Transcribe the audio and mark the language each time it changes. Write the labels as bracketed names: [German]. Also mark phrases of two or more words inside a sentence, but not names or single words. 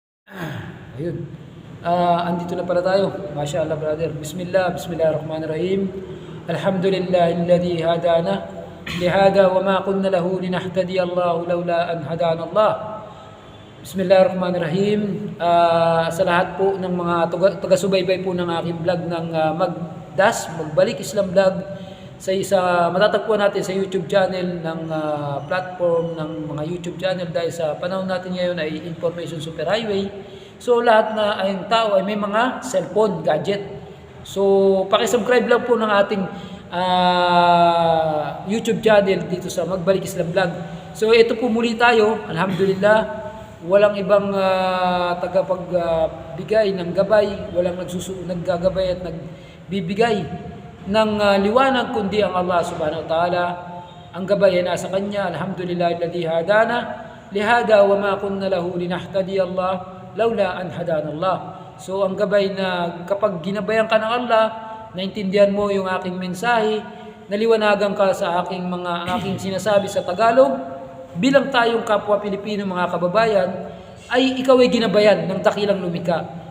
[Filipino] Ayun. Andito na pala tayo. Mashallah brother. [Arabic] بسم الله الرحمن الرحيم. الحمد لله الذي هدانا لهذا وما كنا له لنهتدي الله لولا أن هدانا الله. بسم الله الرحمن الرحيم. [Filipino] Sa lahat po ng mga taga-subaybay po ng aking vlog ng Magbalik Islam Vlog sa matatagpuan natin sa YouTube channel ng platform ng mga YouTube channel dahil sa panahon natin ngayon ay [English] information superhighway. [Filipino] So lahat na ay tao ay may mga cellphone, gadget. So paki-subscribe lang po ng ating YouTube channel dito sa Magbalik Islam Vlog. So ito po muli tayo, alhamdulillah. Walang ibang tagapagbigay ng gabay, walang naggagabay at nagbibigay ng liwanag kundi ang Allah [Arabic] سبحانه وتعالى. [Filipino] Ang gabay ay nasa kanya. [Arabic] الحمد لله الذي هدانا لهذا وما كنا له لنهتدي الله لولا أن هدانا الله. [Filipino] So ang gabay na kapag ginabayan ka ng Allah, naintindihan mo yung aking mensahe, naliwanagan ka sa aking sinasabi sa Tagalog, bilang tayong kapwa Pilipino mga kababayan, ay ikaw ay ginabayan ng dakilang lumika.